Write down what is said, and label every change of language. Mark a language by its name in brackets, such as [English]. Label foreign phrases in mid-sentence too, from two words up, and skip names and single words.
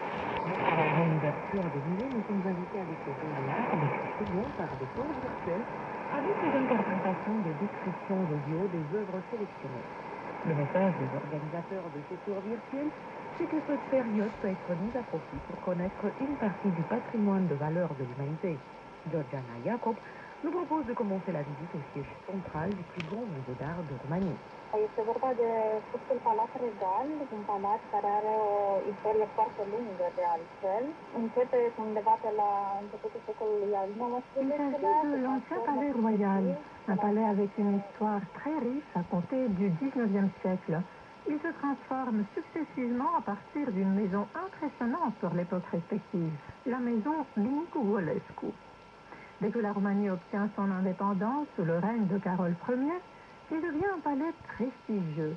[French] Avant l'ouverture des musées, nous sommes invités à découvrir l'art depuis secondes par des tours virtuels avec les interprétations des descriptions audio des œuvres sélectionnées. Le message des organisateurs de ces tours virtuels, c'est que cette période peut être mise à profit pour connaître une partie du patrimoine de valeur de l'humanité. Georgiana Iacob nous propose de commencer la visite au siège central du plus grand musée d'art de Roumanie. [Romanian] Este vorba de fostul Palat Regal, un palat care are o istorie foarte lungă de altfel. Începe undeva pe la începutul secolului al [French] Il s'agit de l'ancien palais royal, un palais avec une histoire très riche à compter du 19e siècle. Il se transforme successivement à partir d'une maison impressionnante pour l'époque respective, la maison Nicu-Golescu. Dès que la Roumanie obtient son indépendance sous le règne de Carol Ier, il devient un palais prestigieux.